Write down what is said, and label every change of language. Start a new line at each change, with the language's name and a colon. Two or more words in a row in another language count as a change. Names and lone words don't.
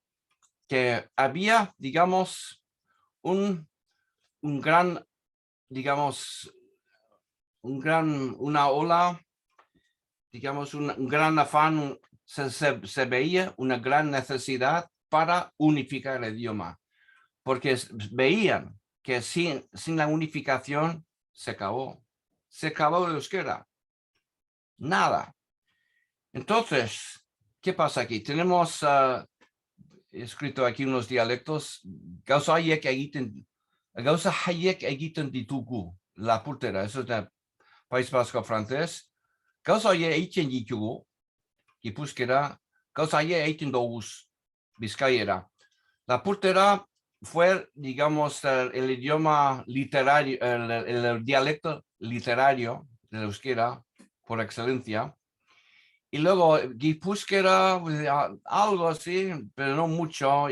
Spanish: Que había, digamos, una ola, digamos, un gran afán, se veía una gran necesidad para unificar el idioma, porque veían que sin la unificación se acabó el euskera. Nada. Entonces, ¿qué pasa aquí? Tenemos escrito aquí unos dialectos.
Basque: Gauza haiek egiten ditugu,
Spanish: la pultera, eso es del País Vasco francés.
Basque: Gauza haiek egiten ditugu, gipuzkera, gauza haiek egiten doguz, bizkaiera.
Spanish: La pultera fue, digamos, el idioma literario, el dialecto literario del euskera por excelencia. Y luego guipúzquera, algo así, pero no mucho.